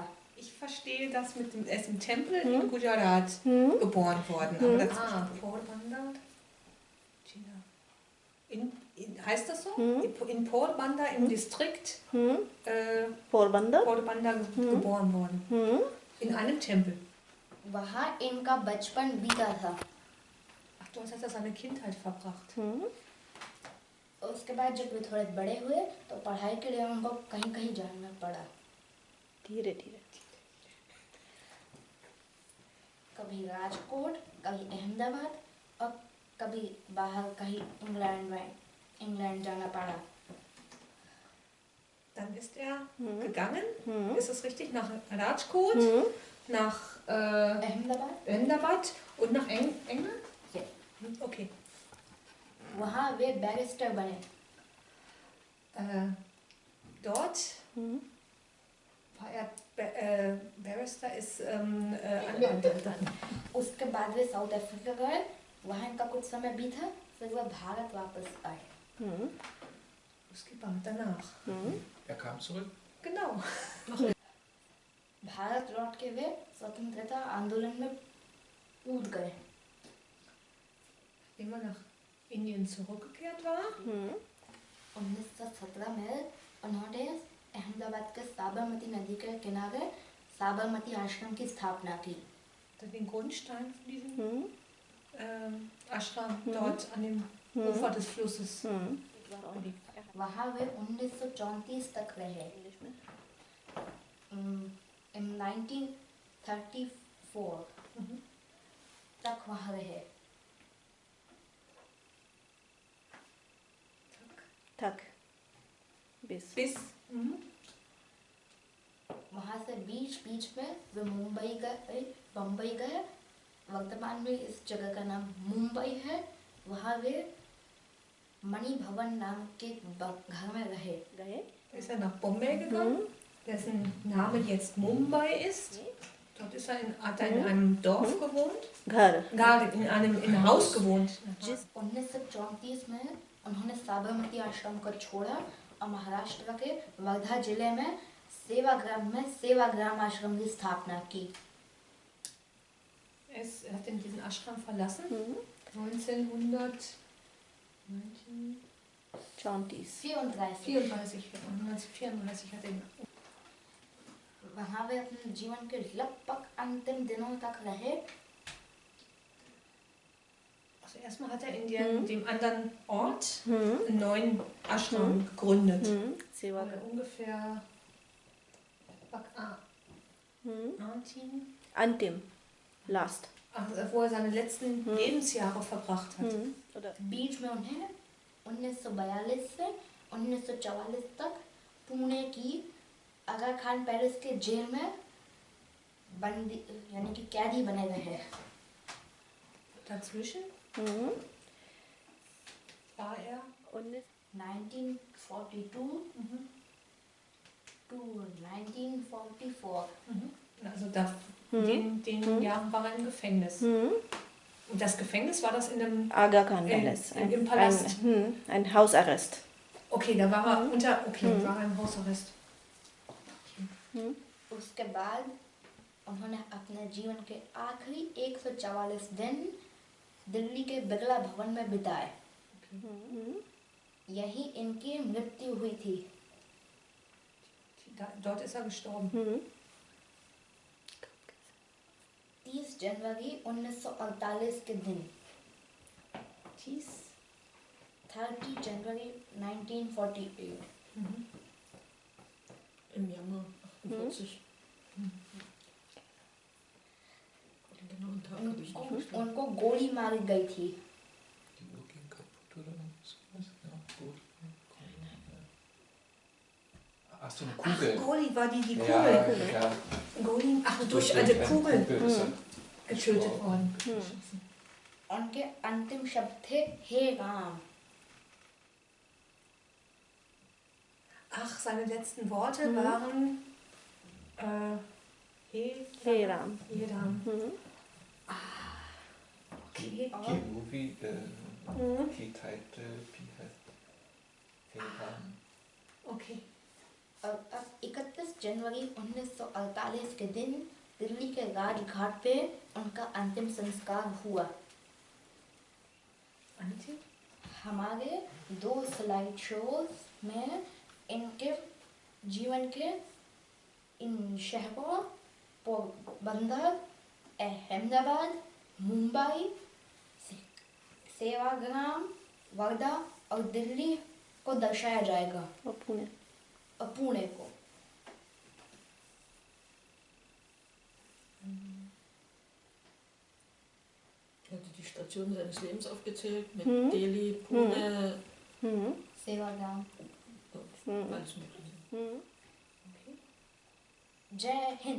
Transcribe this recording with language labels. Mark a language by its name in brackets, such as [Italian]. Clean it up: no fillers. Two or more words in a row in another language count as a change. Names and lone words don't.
[German] Ich verstehe das mit dem, er ist im Tempel in Gujarat geboren worden. Aber das Porbandar? China. Heißt das so? In Porbandar im Distrikt पोरबंदर Porbandar geboren worden. In einem Tempel. [Hindi] वहाँ इनका बचपन बीता था. [German] Ach, du hast ja seine Kindheit verbracht. [Hindi] उसके बाद जब वे थोड़े बड़े हुए तो पढ़ाई के लिए उनको कहीं कहीं जाना पड़ा. धीरे धीरे कभी राजकोट, कभी अहमदाबाद और कभी बाहर कहीं इंग्लैंड जाना पड़ा. [German] Dann ist er gegangen, ist es richtig, nach Rajkot, nach Ahmedabad und nach England? Ja. Okay. [Hindi] वहाँ वे बैरिस्टर बने. [German] Dort war er, Barrister ist Anwalt dann. [Hindi] उसके बाद वे साउथ अफ्रीका गए. वहाँ इनका कुछ समय बीता, फिर वह भारत वापस आए. उसके बाद danach. [German] Er kam zurück. Genau. [Hindi] भारत लौट के वे स्वतंत्रता आंदोलन में कूद गए. [German] Nachdem er nach Indien zurückgekehrt war, [Hindi] 1917 में उन्होंने अहमदाबाद के साबरमती नदी के किनारे साबरमती आश्रम की स्थापना की. [German] den Grundstein von diesem Ashram dort an dem Ufer des Flusses gelegt. [Hindi] वहाँ वे 1934 तक रहे. In 1934 तक वहाँ रहे. तक [German] Bis [Hindi] वहाँ से बीच में वे बम्बई गए. वर्तमान में इस जगह का नाम मुंबई है. वहाँ वे मणि भवन नाम के घर में रहे. [German] ist er nach Bombay gegangen, dessen Name jetzt Mumbai ist. Dort ist er hat er in einem Dorf gewohnt. [Hindi] घर [German] In einem Haus gewohnt. [Hindi] 1934 में उन्होंने साबरमती आश्रम को छोड़ा और महाराष्ट्र के वर्धा जिले में सेवाग्राम आश्रम की स्थापना की. [German] Er hat diesen Ashram verlassen. 1934 34 1934 hat er ihn. [Hindi] वहाँ वे अपने जीवन के लगभग अंतिम दिनों तक रहे. [German] Also erstmal hat er in dem anderen Ort einen neuen Ashram gegründet. [Hindi] सेवा [German] Wo er ungefähr Antin, [Hindi] अंतिम लास्ट [German] wo er seine letzten Lebensjahre verbracht hat. oder [Hindi] बीच में उन्हें 1942 से 1944 तक पुणे की आगा खान पैलेस के जेल में बंदी यानी कि कैदी बने रहे. [German] Dazwischen war er [English] 1942 to 1944. [German] also den Jahren war er im Gefängnis. Und das Gefängnis war das in einem Aga Khan Palace. im Palast. Ein Hausarrest. Okay, da war er war er im Hausarrest. [Hindi] उसके बाद उन्होंने अपने जीवन के आखिरी 144 दिन दिल्ली के बिरला भवन में बिताए. यही इनकी मृत्यु हुई थी. [German] Dort ist er gestorben. [Hindi] 30 जनवरी 1948 के दिन 30 जनवरी 1948 [German] Im Januar 48. Den genauen Tag habe ich nicht verstanden. [Hindi] उनको गोली मारी गई थी. [German] Die Uhr ging kaputt oder sowas? Ja, gut. Ach so, eine Kugel. Goli war die Ja, Kugel. ja. Goli, durch eine Kugel ist er getötet worden. [Hindi] उनके अंतिम शब्द थे हे राम. [German] Ach, seine letzten Worte waren [Hindi] हे राम. [German] Ram. Die Movie, die Title, wie heißt Okay. [Hindi] और अब 31 जनवरी 1948 के दिन दिल्ली के राजघाट पे उनका अंतिम संस्कार हुआ. हमारे 2 स्लाइड शोज में इनके जीवन के इन शहरों पोरबंदर, अहमदाबाद, मुंबई, सेवाग्राम, वर्धा और दिल्ली को दर्शाया जाएगा और पुणे. और पुणे को. [German] Er hatte die Stationen seines Lebens aufgezählt mit Delhi, Pune, [Hindi] सेवाग्राम. [German] alles Mögliche. [Hindi] जय हिंद.